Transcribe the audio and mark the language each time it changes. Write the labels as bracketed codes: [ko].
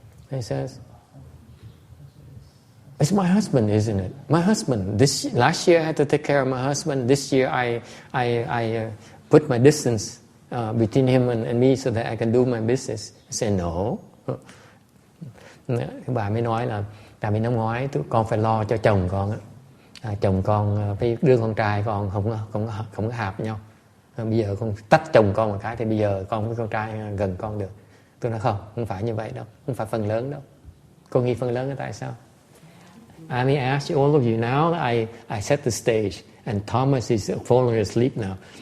[en] He says, "It's my husband, isn't it? My husband. Last year I had to take care of my husband. This year I put my distance between him and me so that I can do my business. I said no. [vi] Cái bà mới nói là tại vì năm ngoái con phải lo cho chồng con á, chồng con với đứa con trai con không có hợp nhau. Bây giờ con tách chồng con một cái thì bây giờ con với con trai gần con được. Tôi nói không phải như vậy đâu, không phải phần lớn đâu. Cô nghĩ phần lớn là tại sao? [en] I may ask all of you now. I set the stage, and Thomas is falling asleep now.